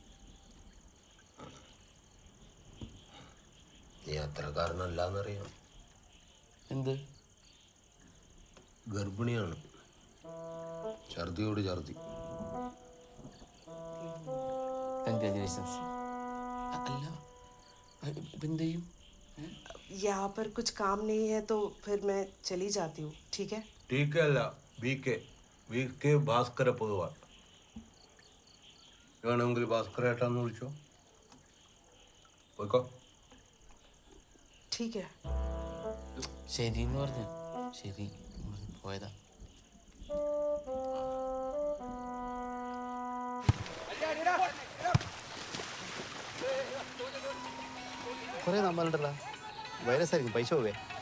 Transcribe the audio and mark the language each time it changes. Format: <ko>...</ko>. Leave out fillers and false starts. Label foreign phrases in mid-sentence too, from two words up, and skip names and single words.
<ml>നീ അത്രക്കാരനല്ലാന്നറിയാം. എന്ത്? ഗർഭിണിയാണ്, ഛർദിയോട് ഛർദി. കൺഗ്രാജുലേഷൻസ്. അല്ല ഇപ്പം എന്ത് ചെയ്യും?</ml> <hi>यहाँ पर कुछ काम नहीं है तो फिर मैं चली जाती हूँ, ठीक है?</hi> <ml>ടി കെ അല്ല, ബി കെ ഭാസ്കര പൊതുവാൾ. വേണമെങ്കിൽ ഭാസ്കരേട്ടാന്ന് വിളിച്ചോ. പോയിക്കോ.</ml> <hi>ठीक है।</hi> <ml>ശരി എന്ന് പറഞ്ഞു. ശരി പോയതാ. കുറേ നമ്പറുണ്ടല്ലോ, വൈറസ് ആയിരിക്കും, പൈസ പോവേ.</ml>